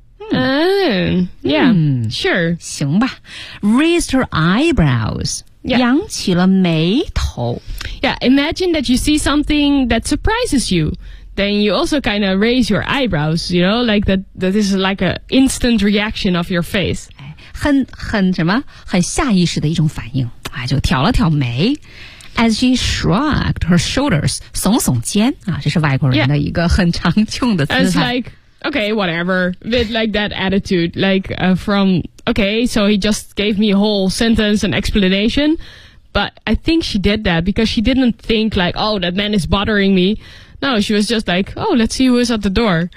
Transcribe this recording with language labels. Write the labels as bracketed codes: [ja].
[en] Sure. [zh] 行吧。 [en] Raised her eyebrows. Yeah. [zh] 扬起了眉头。 [en] Yeah, imagine that you see something that surprises you. Then you also kind of raise your eyebrows, you know, like that is like an instant reaction of your face. [zh] 很什么很下意识的一种反应。哎，就挑了挑眉。 [en] As she shrugged her shoulders, [zh] 耸耸肩。啊，这是外国人的一个很常用的姿态。 [en] Yeah. As like,Okay, whatever. With like that attitude, like from okay, so he just gave me a whole sentence and explanation. But I think she did that because she didn't think like, oh, that man is bothering me. No, she was just like, oh, let's see who is at the door.